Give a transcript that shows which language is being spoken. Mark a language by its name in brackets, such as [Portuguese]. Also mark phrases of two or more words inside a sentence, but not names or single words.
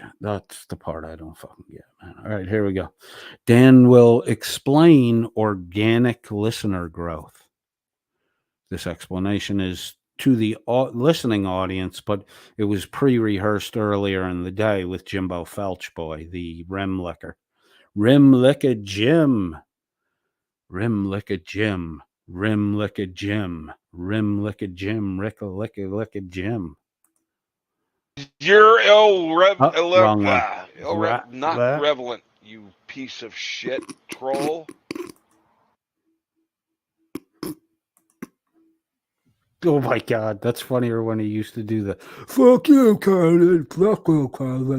[English] That's the part I don't fucking get, man. All right, here we go. Dan will explain organic listener growth. This explanation is to the listening audience, but it was pre-rehearsed earlier in the day with Jimbo Felch Boy, the Rim Licker. Rim Licker Jim. Rim Licker Jim. Rim Licker Jim. Rim Licker Jim. Licker Jim. You're wrong one. not relevant, you piece of shit troll. Oh my God, that's funnier when he used to do the "fuck you, Colin, fuck you, Colin."